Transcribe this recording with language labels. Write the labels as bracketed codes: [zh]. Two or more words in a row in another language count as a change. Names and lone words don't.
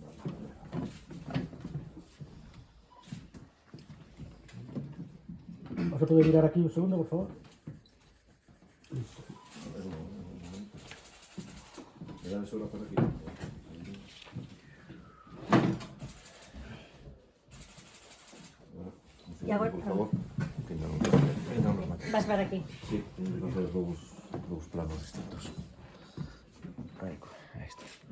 [es] ¿Vas a poder mirar aquí un segundo, por favor? Listo. A ver, un momento. Me dan solo por aquí. [gl] Y agora, por favor. Que non nos mate. vas para aquí. Sí, entonces dous planos distintos. Aí está.